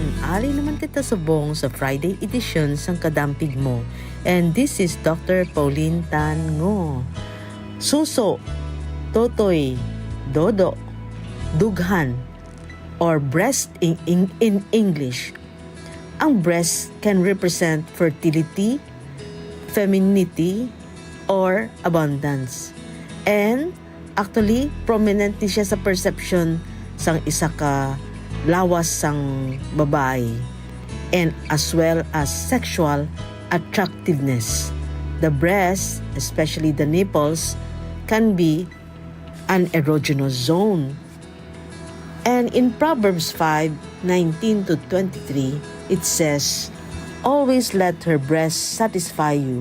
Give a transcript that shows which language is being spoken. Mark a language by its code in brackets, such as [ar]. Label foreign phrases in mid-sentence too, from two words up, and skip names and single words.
[hil] Ali naman kita subong sa Friday edition sang Kadampig Mo. [en] And this is Dr. Pauline Tan ngo. [hil] Suso, totoy, dodo, dughan, [en] or breast in English. Ang breast can represent fertility, femininity, or abundance. And actually, [hil] prominent din siya sa perception sang isa ka lawas sang babae, [en] and as well as sexual attractiveness. The breast, especially the nipples, can be an erogenous zone. And in Proverbs 5:19 to 23, it says, "Always let her breast satisfy you.